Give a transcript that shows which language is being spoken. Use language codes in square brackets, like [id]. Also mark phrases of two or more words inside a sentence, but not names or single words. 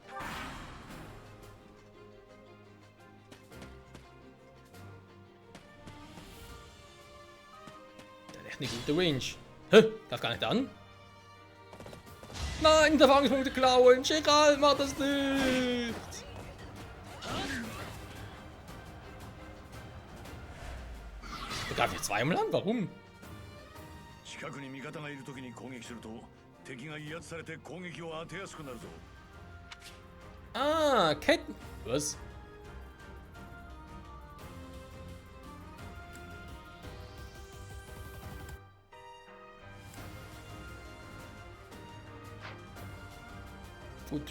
[de] Der hat echt eine gute Range. Hä? Darf gar nicht an? Nein, Erfahrungspunkte klauen! Gerald, mach das nicht! Der greift mich zweimal an, warum? [ja] 近くに味方がいるときに攻撃すると敵が威圧されて攻撃を当てやすくなるぞ [de] Ah, Ketten... Was? Gut.